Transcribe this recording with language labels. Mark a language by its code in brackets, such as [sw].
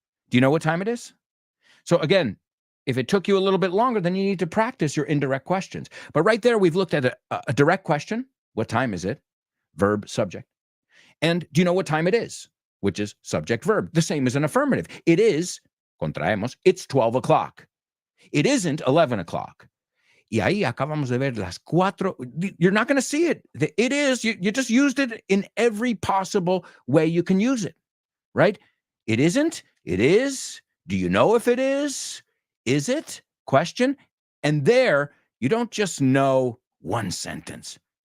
[en] Do you know what time it is? So again, if it took you a little bit longer, then you need to practice your indirect questions. But right there, we've looked at a direct question. What time is it? Verb, subject. And do you know what time it is? Which is subject, verb. The same as an affirmative. It is, [es] contraemos, [en] it's 12 o'clock. It isn't 11 o'clock. [es] Y ahí acabamos de ver las cuatro. [en] You're not going to see it. It is. You just used it in every possible way you can use it, right? It isn't. It is. Do you know if it is? Is it? Question. And there, you don't just know one sentence.